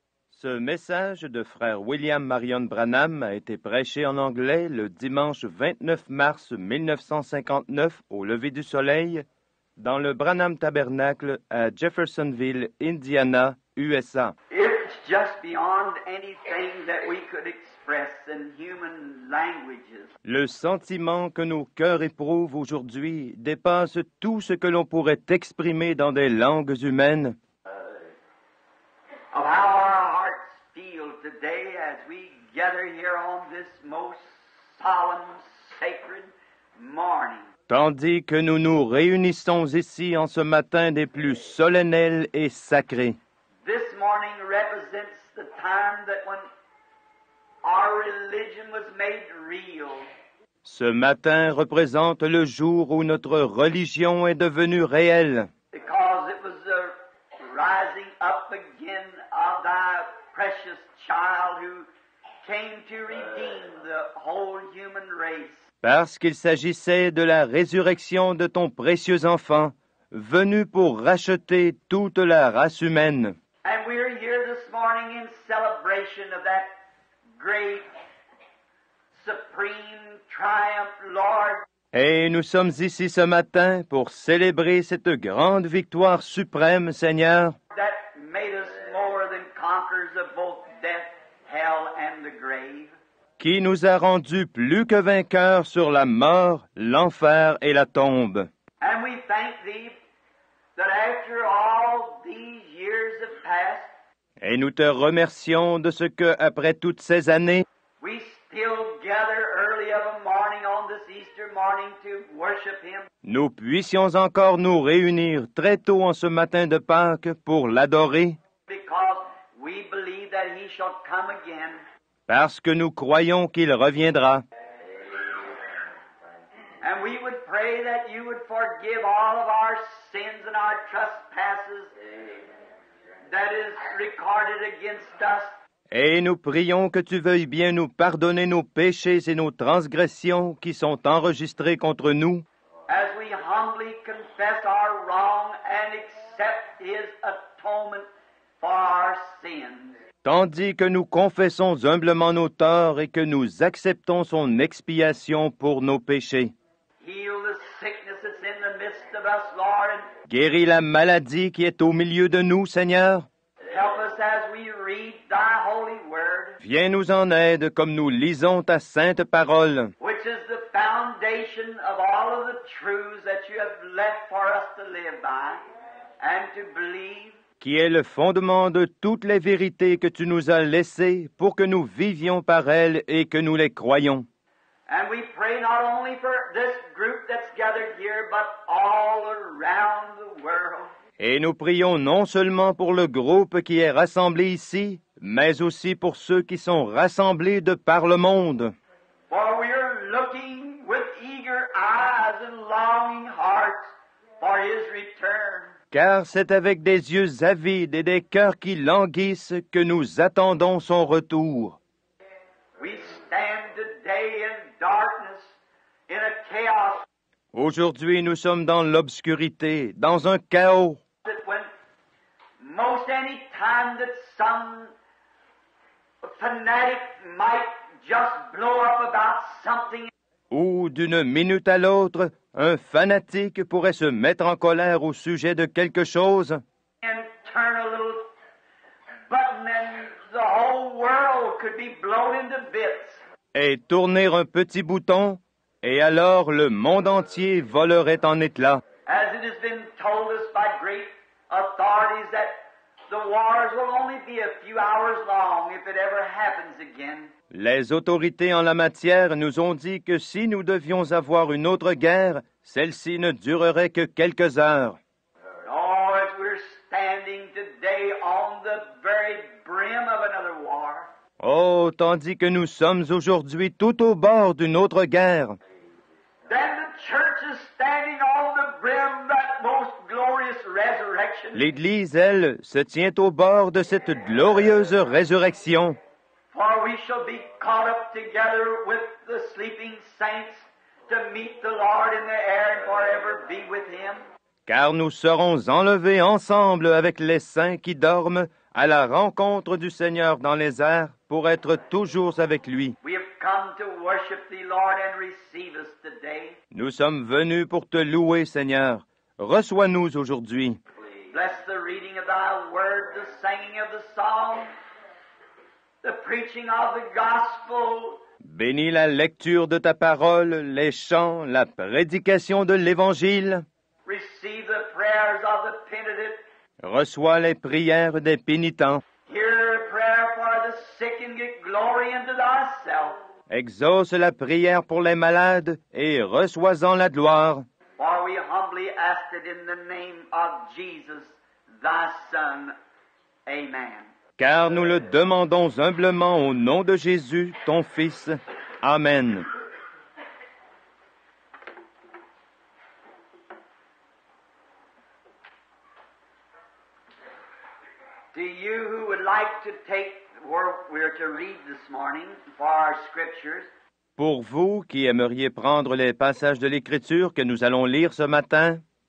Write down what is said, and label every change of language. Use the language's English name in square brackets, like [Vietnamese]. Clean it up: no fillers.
[French] Ce message de frère William Marion Branham a été prêché en anglais le dimanche 29 mars 1959 au lever du soleil dans le Branham Tabernacle à Jeffersonville, Indiana, USA. [English] It's just beyond anything that we could express in human languages. [French] Le sentiment que nos cœurs éprouvent aujourd'hui dépasse tout ce que l'on pourrait exprimer dans des langues humaines. [English] Of how our hearts feel today as we gather here on this most solemn, sacred morning. [French] Tandis que nous nous réunissons ici en ce matin des plus solennels et sacrés. [English] This morning represents the time that when our religion was made real. [French] Ce matin représente le jour où notre religion est devenue réelle, [English] Because it was the rising up again of thy precious child who came to redeem the whole human race. [French] parce qu'il s'agissait de la résurrection de ton précieux enfant, venu pour racheter toute la race humaine. [English] And we're here this morning in celebration of that great, supreme triumph, Lord. [French] Et nous sommes ici ce matin pour célébrer cette grande victoire suprême, Seigneur, [English] That made us more than conquerors of both death, hell, and the grave. [French] qui nous a rendus plus que vainqueurs sur la mort, l'enfer et la tombe. [English] And we thank Thee that after all these years have passed, [French] Et nous te remercions de ce que, après toutes ces années, [English] we still gather early of a morning on this Easter morning to worship Him. [French] nous puissions encore nous réunir très tôt en ce matin de Pâques pour l'adorer, [English] Because we believe that He shall come again. [French] parce que nous croyons qu'il reviendra. [English] And we would pray that You would forgive all of our sins and our trespasses that is recorded against us. [French] Et nous prions que tu veuilles bien nous pardonner nos péchés et nos transgressions qui sont enregistrés contre nous, [English] As we humbly confess our wrong and accept His atonement for our sins. [French] tandis que nous confessons humblement nos torts et que nous acceptons son expiation pour nos péchés. [English] Heal the sickness that's in the midst of us, Lord, and [French] Guéris la maladie qui est au milieu de nous, Seigneur. [English] help us as we read Thy holy word, [French] Viens nous en aide comme nous lisons ta sainte parole, [English] which is the foundation of all of the truths that You have left for us to live by and to believe. [French] qui est le fondement de toutes les vérités que tu nous as laissées pour que nous vivions par elles et que nous les croyions. [English] And we pray not only for this group that's gathered here, but all around the world. [French] Et nous prions non seulement pour le groupe qui est rassemblé ici, mais aussi pour ceux qui sont rassemblés de par le monde. [English] For we are looking with eager eyes and longing hearts for His return. [French] Car c'est avec des yeux avides et des cœurs qui languissent que nous attendons son retour. [English] We stand today in darkness, in a chaos, [French] Aujourd'hui, nous sommes dans l'obscurité, dans un chaos, [English] that when most any time that some fanatic might just blow up about something, [French] où d'une minute à l'autre, un fanatique pourrait se mettre en colère au sujet de quelque chose, [English] and turn a little button and the whole world could be blown into bits. [French] et tourner un petit bouton, et alors le monde entier volerait en éclats. [English] As it has been told us by great authorities that the wars will only be a few hours long if it ever happens again. [French] Les autorités en la matière nous ont dit que si nous devions avoir une autre guerre, celle-ci ne durerait que quelques heures. [English] Oh, as we're standing today on the very brim of another war, [French] Oh, tandis que nous sommes aujourd'hui tout au bord d'une autre guerre, [English] then the church is standing on the brim of that most glorious resurrection. [French] l'Église, elle, se tient au bord de cette glorieuse résurrection. [English] For we shall be caught up together with the sleeping saints to meet the Lord in the air and forever slumber be with him. [French] Car nous serons enlevés ensemble avec les saints qui dorment à la rencontre du Seigneur dans les airs pour être toujours avec lui. [English] We have come to worship thee, Lord, and receive us today. [French] Nous sommes venus pour te louer, Seigneur. Reçois-nous aujourd'hui. [English] Bless the reading of thy word, the singing of the psalm, the preaching of the gospel. [French] Bénis la lecture de ta parole, les chants, la prédication de l'Évangile. [English] Receive the prayers of the penitent. [French] Reçois les prières des pénitents. [English] Hear a prayer for the sick and get glory unto thyself. [French] Exauce la prière pour les malades et reçois-en la gloire. [English] For we humbly ask it in the name of Jesus, thy Son. Amen. [French] Car nous le demandons humblement au nom de Jésus, ton Fils. Amen. [English] To you who would like to take where we're to read this morning for our scriptures, [French] Pour vous qui aimeriez prendre les passages de l'Écriture que nous allons lire ce matin,